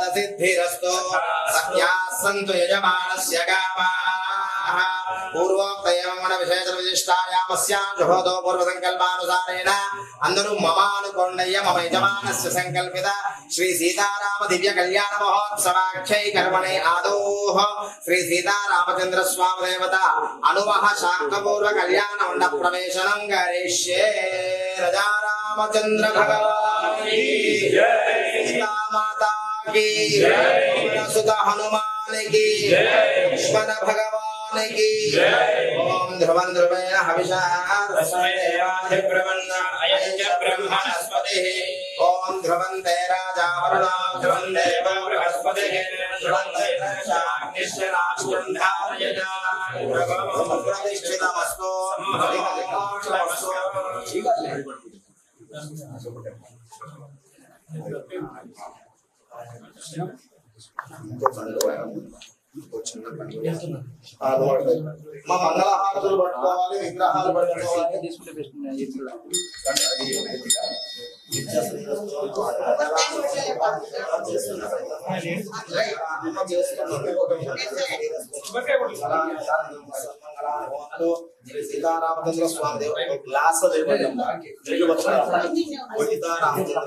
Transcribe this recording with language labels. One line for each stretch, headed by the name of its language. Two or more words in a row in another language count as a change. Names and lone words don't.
Sanskrit: सिद्धिरस्तु सख्या सन्तु यजमानस्य गावाः पूर्वोक्तयमन विशेष विशिष्टायामस्यां जुहोतो पूर्व संकल्पानुसारेण अंदरु ममानुकोण्डय्य मम यजमानस्य संकल्पित श्री सीताराम दिव्य कल्याण महोत्सवाख्यै कर्मणे आदोः श्री सीतारामचंद्र स्वामी देवता अनुवह शाक्तपूर्व कल्याण मंडप प्रवेशनं करिष्ये।
Hindi: राजा रामचंद्र भगवान की जय, सीता माता की जय, सुत हनुमान की जय, लक्ष्मण भगवान की जय।
Sanskrit: ओम ध्रुवं ध्रुवेण हविषा तस्मै देवाधिब्रह्मन् अयञ्च ब्रह्मणस्पतिः। ओम ध्रुवं ते राजा वरुणो ध्रुवं देवो बृहस्पतिः ध्रुवं ते अग्निश्च राष्ट्रं धारयेत् प्रतिष्ठितमस्तु
Telugu: మా మంగళహారతులు పట్టుకోవాలి, విగ్రహాలు పట్టుకోవాలి.
Sanskrit: सीतारामचंद्र स्वामी देवता ग्लास सीतारामचंद्र